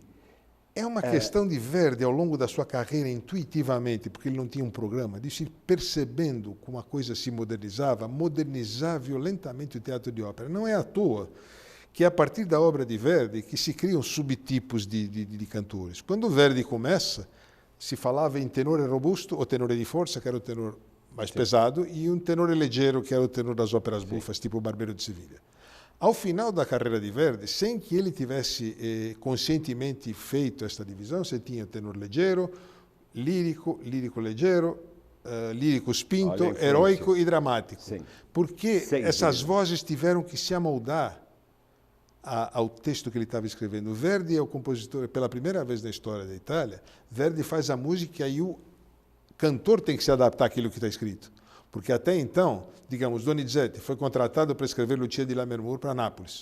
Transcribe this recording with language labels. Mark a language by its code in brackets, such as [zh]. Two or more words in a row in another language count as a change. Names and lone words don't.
[pt] É uma questão de Verdi, ao longo da sua carreira, intuitivamente, porque ele não tinha um programa, de ir percebendo como a coisa se modernizar violentamente o teatro de ópera. Não é à toa que é a partir da obra de Verdi que se criam subtipos de cantores. Quando Verdi começa, se falava em [it] tenore robusto [pt] ou [it] tenore di forza, [pt] que era o tenor mais pesado, e um [it] tenore leggero, [pt] que era o tenor das óperas bufas, tipo o Barbeiro de Sevilha. Ao final da carreira de Verdi, sem que ele tivesse conscientemente feito esta divisão, você tinha [it] tenor leggero, lírico leggero, lírico spinto, [pt] heróico e dramático. Sim. Porque essas vozes tiveram que se amoldar ao texto que ele estava escrevendo. Verdi é o compositor, pela primeira vez na história da Itália, Verdi faz a música e aí o cantor tem que se adaptar àquilo que está escrito. Porque até então, digamos, Donizetti foi contratado para escrever Lucia di Lammermoor para Nápoles.